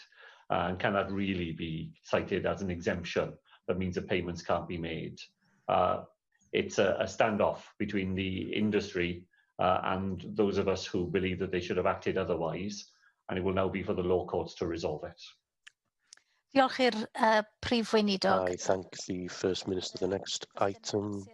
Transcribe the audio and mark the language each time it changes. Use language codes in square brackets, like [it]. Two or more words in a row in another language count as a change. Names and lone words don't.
[en] And can that really be cited as an exemption that means that payments can't be made? It's a standoff between the industry and those of us who believe that they should have acted otherwise, and it will now be for the law courts to resolve it. [cy] Diolch i'r Prif Weinidog. [en] I thank the First Minister. The next item